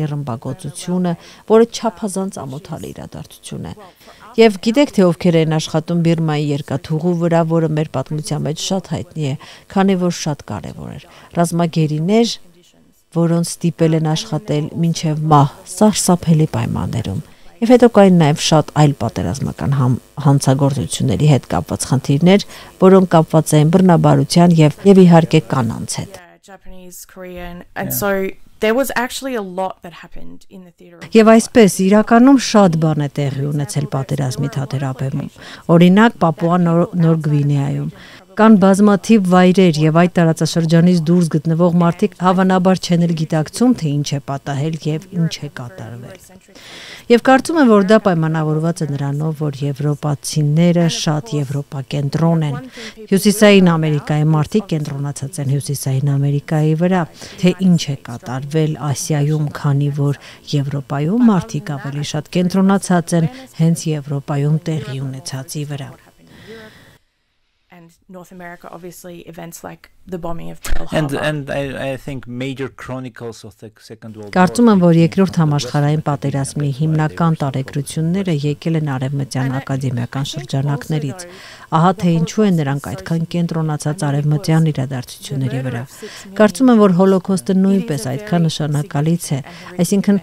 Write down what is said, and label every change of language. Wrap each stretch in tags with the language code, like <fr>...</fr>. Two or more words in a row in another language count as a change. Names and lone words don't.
<hy>ռմբակոծությունը, որը չափազանց ամոթալի իրադարձություն է։ Եվ գիտեք, թե ովքեր են աշխատում Բիրմայի երկաթուղու վրա, որը մեր պատմության մեջ շատ հայտնի է, քանի որ շատ կարևոր էր։ Ռազմագերիներ, որոնց ստիպել են աշխատել մինչև մահ, սարսափելի պայմաններում։ Եվ հետո կային նաև շատ այլ պատերազմական հանցագործությունների հետ կապված խնդիրներ, որոնք կապված էին բռնաբարության եւ իհարկե կանանց հետ։</hy> <en>There was actually a lot that happened in the theater.</en> <hy>Եվ այսպես իրականում շատ բան է տեղի ունեցել պատերազմի թատերաբեմում։ Օրինակ Պապուա Նոր Գվինեայում կան բազմաթիվ վայրեր եւ այդ տարածաշրջանից դուրս գտնվող մարդիկ հավանաբար չեն էլ գիտակցում, թե ինչ է պատահել եւ ինչ է կատարվել։ Եվ կարծում եմ, որ դա պայմանավորված է նրանով, որ եվրոպացիները շատ եվրոպակենտրոն են։ Հյուսիսային Ամերիկայի մարդիկ կենտրոնացած են Հյուսիսային Ամերիկայի վրա, թե ինչ է կատարվել Ասիայում, քանի որ Եվրոպայում մարդիկ ավելի շատ կենտրոնացած են հենց Եվրոպայում տեղի ունեցածի վրա։</hy> <en>North America, obviously, events like the bombing of Pearl Harbor. And I think major chronicles of the Second World War.</en> <hy>Կարծում եմ, որ երկրորդ համաշխարհային պատերազմի հիմնական տարեգրությունները եկել են արևմտյան ակադեմիական շրջանակներից։ Ահա թե ինչու են նրանք այդքան կենտրոնացած արևմտյան իրադարձությունների վրա։ Կարծում եմ, որ Հոլոկոստը նույնպես այդքան նշանակալից է, այսինքն</hy>